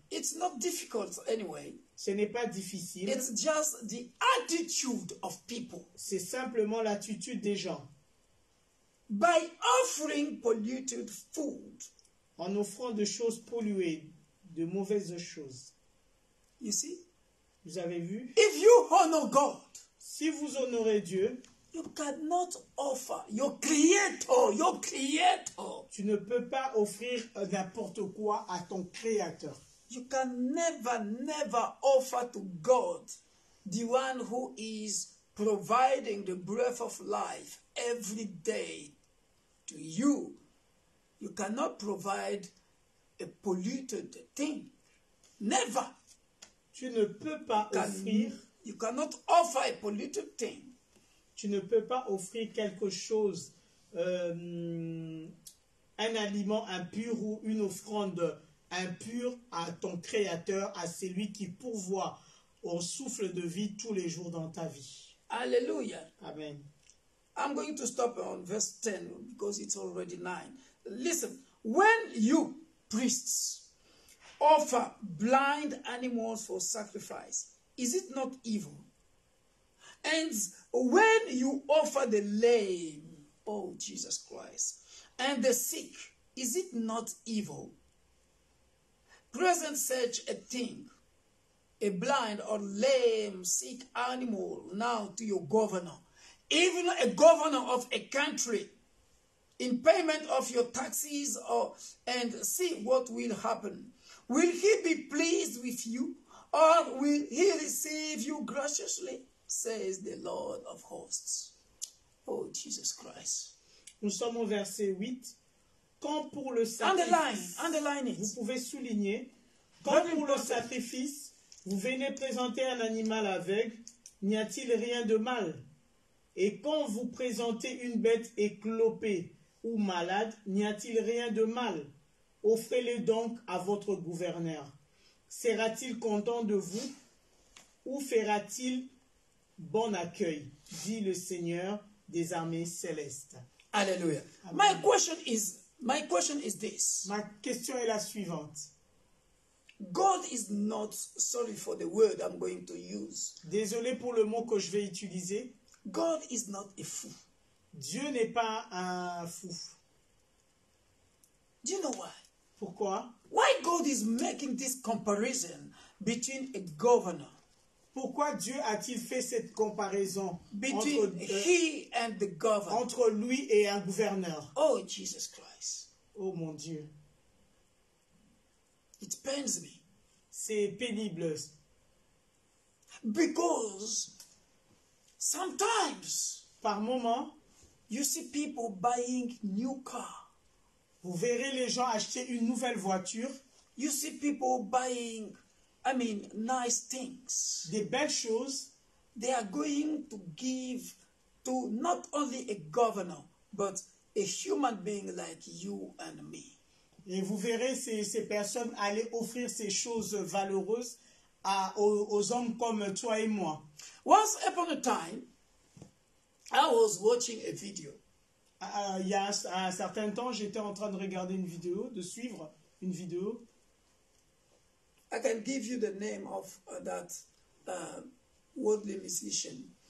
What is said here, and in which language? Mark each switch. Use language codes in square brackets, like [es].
[en] It's not difficult anyway. [fr] Ce n'est pas difficile. [en] It's just the attitude of people. [fr] C'est simplement l'attitude des gens. [en] By offering polluted food. [fr] En offrant de choses polluées, de mauvaises choses. [en] You see? [fr] Vous avez vu? [en] If you honor God, [fr] si vous honorez Dieu, [en] you cannot offer your creator. [fr] Tu ne peux pas offrir n'importe quoi à ton créateur. [en] You can never offer to God the one who is providing the breath of life every day to you. You cannot provide a polluted thing. Never. [fr] Tu ne peux pas offrir. [en] You cannot offer a polluted thing. [fr] Tu ne peux pas offrir quelque chose, un aliment impur ou une offrande impure à ton créateur, à celui qui pourvoit au souffle de vie tous les jours dans ta vie. [en] Hallelujah. Amen. I'm going to stop on verse 10 because it's already 9. Listen, when you priests offer blind animals for sacrifice, is it not evil? And when you offer the lame, oh Jesus Christ, and the sick, is it not evil? Present such a thing, a blind or lame, sick animal now to your governor, even a governor of a country, in payment of your taxes, and see what will happen. Will he be pleased with you, or will he receive you graciously, says the Lord of hosts. Oh, Jesus Christ. [fr] Nous sommes au verset 8. Quand pour le sacrifice, [en] underline it. [fr] Vous pouvez souligner, quand pour le sacrifice, vous venez présenter un animal aveugle, n'y a-t-il rien de mal? Et quand vous présentez une bête éclopée ou malade, n'y a-t-il rien de mal? Offrez-le donc à votre gouverneur. Sera-t-il content de vous ou fera-t-il bon accueil, dit le Seigneur des armées célestes. [en] Hallelujah. Amen. My question is this. [fr] Ma question est la suivante. [en] God is not sorry for the word I'm going to use. [fr] Désolé pour le mot que je vais utiliser. [en] God is not a fool. [fr] Dieu n'est pas un fou. [en] Do you know why? [fr] Pourquoi? [en] Why God is making this comparison between a governor, [fr] Pourquoi Dieu a-t-il fait cette comparaison [en] between he and the governor? [fr] entre lui et un gouverneur? [en] Oh, Jesus Christ. [fr] Oh mon Dieu, [en] It pains me. [fr] c'est pénible. [en] Because sometimes [fr] Par moment, [en] you see people buying new car. [fr] vous verrez les gens acheter une nouvelle voiture, [en] You see people buying, nice things. [fr] des belles choses. [en] They are going to give to not only a governor, but a human being like you and me. [fr] Et vous verrez ces personnes aller offrir ces choses valeureuses aux hommes comme toi et moi. [en] Once upon a time, I was watching a video. [fr] Il y a un certain temps, j'étais en train de regarder une vidéo, de suivre une vidéo. [en] I can give you the name of that worldly musician.